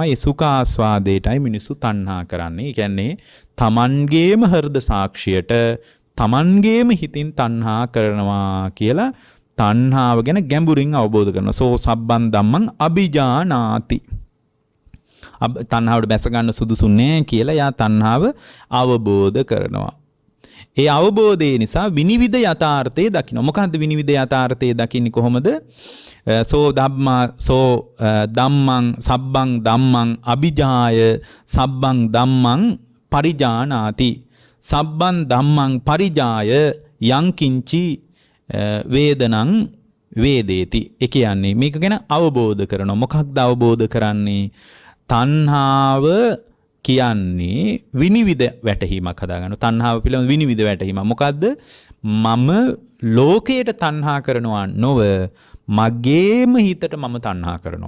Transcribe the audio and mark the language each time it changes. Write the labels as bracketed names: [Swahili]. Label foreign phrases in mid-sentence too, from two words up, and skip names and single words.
[Sinhala] ඒ සුඛ ආස්වාදයටයි මිනිස්සු තණ්හා කරන්නේ. ඒ කියන්නේ තමන්ගේම හෘද සාක්ෂියට තමන්ගේම හිතින් තණ්හා කරනවා කියලා තණ්හාව ගැන ගැඹුරින් අවබෝධ කරනවා. [Pali] සෝ සබ්බන් ධම්මං අභිජානාති. [Sinhala] තණ්හාවට බැස ගන්න සුදුසු නෑ කියලා යා තණ්හාව අවබෝධ කරනවා. ඒ අවබෝධය නිසා විනිවිද යථාර්ථය දකින්න. මොකද්ද විනිවිද යථාර්ථය දකින්නේ කොහොමද? [Pali] සෝ ධම්මං සබ්බං ධම්මං අභිජාය සබ්බං ධම්මං පරිජානාති. සබ්බං ධම්මං පරිජාය යං කිංචි වේදනං වේදේති. [Sinhala] ඒ කියන්නේ මේක ගැන අවබෝධ කරනවා. මොකක්ද අවබෝධ කරන්නේ? තණ්හාව කියන්නේ විනිවිද වැටහීමක් හදාගන්න. තණ්හාව පිළිබඳ විනිවිද වැටහීම. මොකද්ද? මම ලෝකයට තණ්හා කරනවා නොව මගේම හිතට මම තණ්හා කරනවා.